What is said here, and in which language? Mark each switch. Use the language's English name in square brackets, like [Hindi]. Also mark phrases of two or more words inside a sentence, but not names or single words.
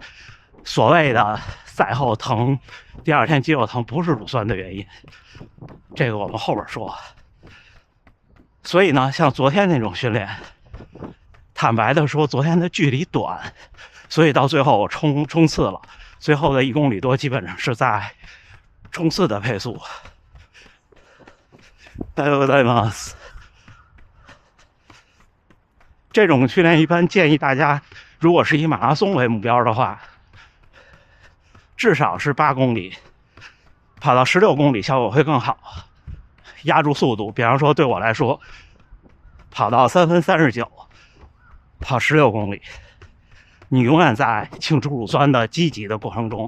[Chinese] 所谓的赛后疼，第2天肌肉疼，不是乳酸的原因，这个我们后边说。所以呢，像昨天那种训练，坦白的说，昨天的距离短，所以到最后我冲刺了，最后的1公里多基本上是在冲刺的配速。 [Japanese] おはようございます。 [Chinese] 这种训练一般建议大家，如果是以马拉松为目标的话，至少是8公里，跑到16公里效果会更好。压住速度，比方说对我来说，跑到3分39，跑16公里，你永远在清除乳酸的积极的过程中。